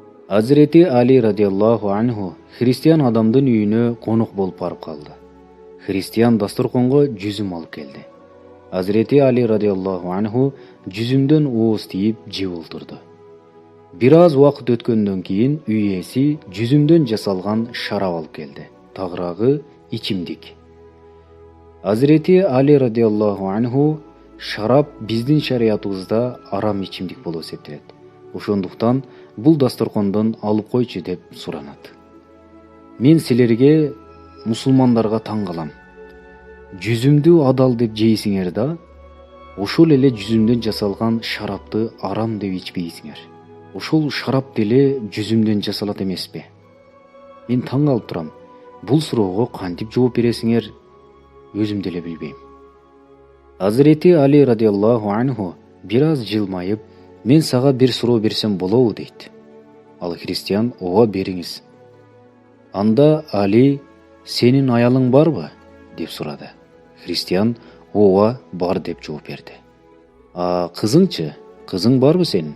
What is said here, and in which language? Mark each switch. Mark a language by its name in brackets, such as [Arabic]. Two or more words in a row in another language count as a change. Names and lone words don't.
[Kyrgyz] Hazreti Ali [Arabic] رضي الله عنه [Kyrgyz] Христиан адамдын үйүнө конок болуп барып калды. Hristiyan dasturkongo жүзүм алып келди. Hazreti Ali [Arabic] رضي الله عنه [Kyrgyz] жүзүмдөн ооз тийип жеп олтурду. Бир аз убакыт өткөндөн кийин үй ээси жүзүмдөн жасалган шарап алып келди. Тагыраагы ичимдик. Hazreti Ali [Arabic] رضي الله عنه [Kyrgyz] шарап биздин шариятыбызда арам ичимдик болуп эсептелет. Ошондуктан бул дасторкондон алып койчу деп суранат. Мен силерге мусулмандарга таң калам. Жүзүмдү адал деп жейсиңер да, ошол эле жүзүмдөн жасалган шарапты арам деп ичпейсиңер. Ошол шарап деле жүзүмдөн жасалат эмеспи? Мен таң калып турам. Бул суроого кантип жооп бересиңер, өзүм деле билбейм. Hazreti Ali [Arabic] رضي الله عنه [Kyrgyz] бираз жылмайып, мен сага бир суроо берсем болобу дейт. Ал христиан ооба бериңиз. Анда Али, сенин аялың барбы деп сурады. Христиан ооба бар деп жооп берди. А кызыңчы, кызың барбы сенин?